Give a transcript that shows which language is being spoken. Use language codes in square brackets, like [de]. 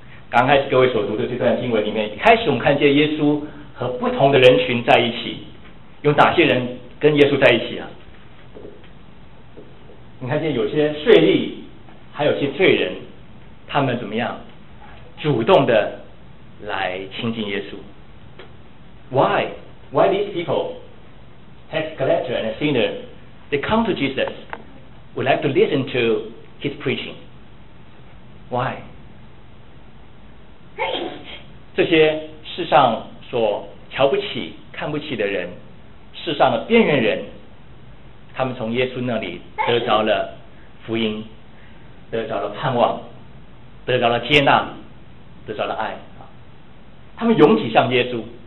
[zh] 刚开始各位所读的这段经文里面，一开始我们看见耶稣和不同的人群在一起，有哪些人跟耶稣在一起啊？你看见有些税吏还有些罪人，他们怎么样主动的来亲近耶稣。 [en] Why these people, tax collector and sinner, they come to Jesus, would like to listen to his preaching? Why? [zh] 这些世上所瞧不起、看不起的人，世上的边缘人，他们从耶稣那里得着了福音，得着了盼望，得着了接纳，得着了爱，他们涌起向耶稣。